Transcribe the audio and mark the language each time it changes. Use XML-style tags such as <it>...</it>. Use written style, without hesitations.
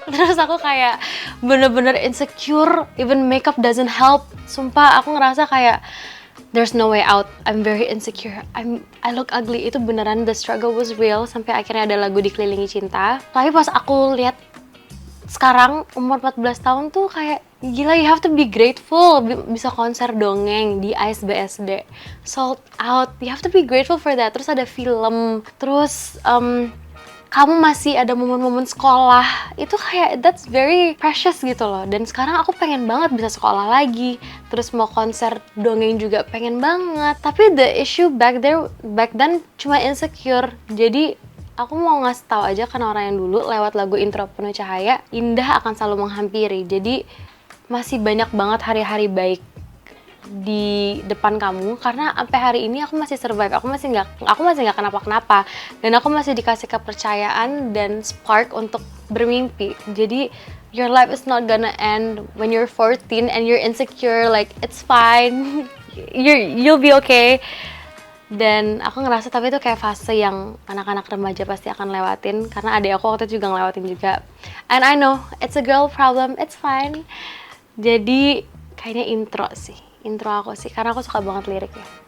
<id>Terus aku kayak bener-bener insecure,</id> <en>even makeup doesn't help.</en> <id>Sumpah aku ngerasa kayak</id> <en>there's no way out. I'm very insecure. I look ugly.</en> <id>Itu beneran,</id> <en>the struggle was real.</en> <id>Sampai akhirnya ada lagu Dikelilingi Cinta. Tapi pas aku lihat sekarang umur 14 tahun tuh kayak gila,</id> <en>you have to be grateful</en> <id>bisa konser dongeng di ICE BSD sold out.</id> <en>You have to be grateful for that.</en> <id>Terus ada film, terus kamu masih ada momen-momen sekolah, itu kayak</id> <en>that's very precious</en> <id>gitu loh. Dan sekarang aku pengen banget bisa sekolah lagi, terus mau konser dongeng juga pengen banget.</id> <en>Tapi the issue back then cuma insecure.</en> <id>Jadi aku mau ngasih tahu aja kan orang yang dulu lewat lagu intro Penuh Cahaya, indah akan selalu menghampiri. Jadi masih banyak banget hari-hari baik di depan kamu, karena sampai hari ini aku masih survive, aku masih nggak kenapa-kenapa, dan aku masih dikasih kepercayaan dan spark untuk bermimpi.</id> <en>Jadi your life is not gonna end when you're 14 and you're insecure, like it's fine, you'll be okay.</en> <id>Dan aku ngerasa tapi itu kayak fase yang anak-anak remaja pasti akan lewatin, karena adik aku waktu itu juga ngelewatin juga.</id> <en>And I know it's a girl problem, it's fine.</en> <id>Jadi kayaknya intro aku sih, karena aku suka banget liriknya.</id>